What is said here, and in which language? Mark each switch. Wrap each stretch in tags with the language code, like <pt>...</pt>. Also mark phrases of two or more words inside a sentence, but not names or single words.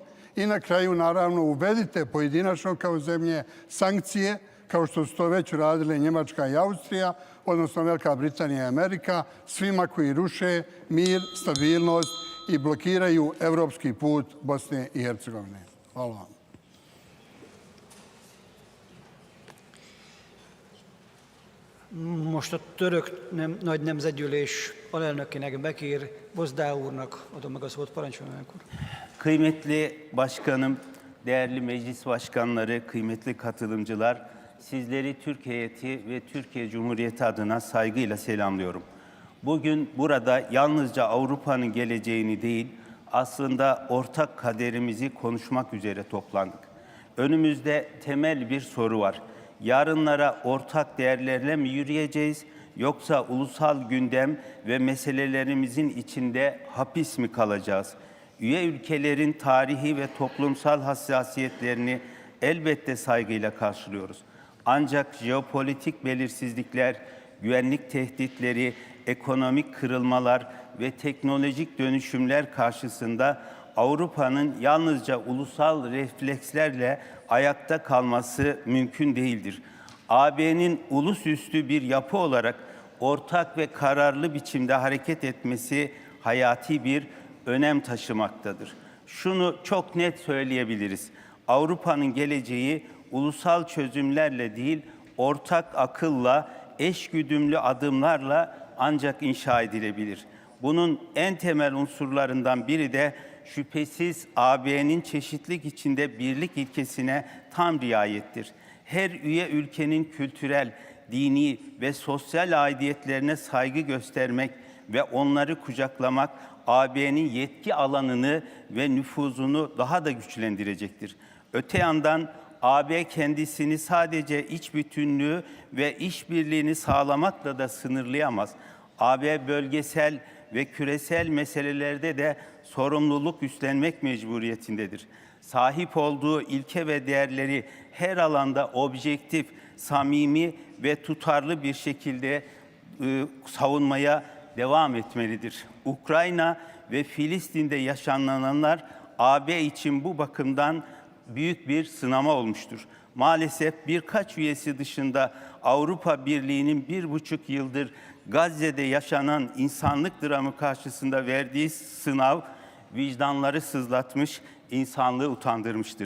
<bs>I na kraju, naravno, uvedite pojedinačno kao zemlje sankcije, kao što su to već uradile Njemačka i Austrija, odnosno Velika Britanija i Amerika, svima koji ruše mir, stabilnost i blokiraju evropski put Bosne i Hercegovine. Hvala vam.</bs> <hu>Most a török nagy nemzetgyűlés alelnökének, Bekir Bozdá úrnak adom meg a szót. Parancsoljon, elnök úr.</hu> <tr>Kıymetli başkanım, değerli meclis başkanları, kıymetli katılımcılar, sizleri Türk heyeti ve Türkiye Cumhuriyeti adına saygıyla selamlıyorum. Bugün burada yalnızca Avrupa'nın geleceğini değil, aslında ortak kaderimizi konuşmak üzere toplandık. Önümüzde temel bir soru var. Yarınlara ortak değerlerle mi yürüyeceğiz, yoksa ulusal gündem ve meselelerimizin içinde hapis mi kalacağız? Üye ülkelerin tarihi ve toplumsal hassasiyetlerini elbette saygıyla karşılıyoruz. Ancak jeopolitik belirsizlikler, güvenlik tehditleri, ekonomik kırılmalar ve teknolojik dönüşümler karşısında Avrupa'nın yalnızca ulusal reflekslerle ayakta kalması mümkün değildir. AB'nin ulusüstü bir yapı olarak ortak ve kararlı biçimde hareket etmesi hayati bir önem taşımaktadır. Şunu çok net söyleyebiliriz. Avrupa'nın geleceği ulusal çözümlerle değil, ortak akılla, eşgüdümlü adımlarla ancak inşa edilebilir. Bunun en temel unsurlarından biri de şüphesiz AB'nin çeşitlilik içinde birlik ilkesine tam riayettir. Her üye ülkenin kültürel, dini ve sosyal aidiyetlerine saygı göstermek ve onları kucaklamak AB'nin yetki alanını ve nüfuzunu daha da güçlendirecektir. Öte yandan AB kendisini sadece iç bütünlüğü ve işbirliğini sağlamakla da sınırlayamaz. AB bölgesel ve küresel meselelerde de sorumluluk üstlenmek mecburiyetindedir. Sahip olduğu ilke ve değerleri her alanda objektif, samimi ve tutarlı bir şekilde savunmaya devam etmelidir. Ukrayna ve Filistin'de yaşananlar AB için bu bakımdan büyük bir sınama olmuştur. Maalesef birkaç üyesi dışında Avrupa Birliği'nin 1,5 yıldır Gazze'de yaşanan insanlık dramı karşısında verdiği sınav vicdanları sızlatmış, insanlığı utandırmıştır.</tr>